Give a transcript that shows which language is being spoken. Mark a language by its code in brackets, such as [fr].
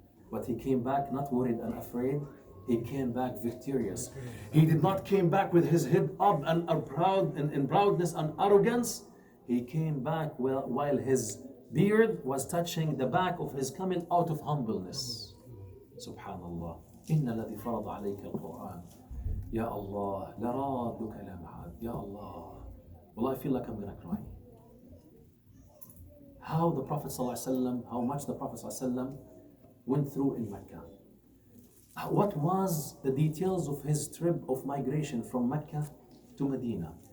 [en] But he came back not worried and afraid. He came back victorious. He did not came back with his head up and proud in proudness and arrogance. He came back while his beard was touching the back of his camel out of humbleness. [ar] Subhanallah. إن الذي فرض عليك القرآن. Ya Allah, لرادك إلى معاد. Ya Allah. [en] Well, I feel like I'm gonna cry. How the Prophet ﷺ, how much the Prophet ﷺ went through in Mecca. What was the details of his trip of migration from Mecca to Medina?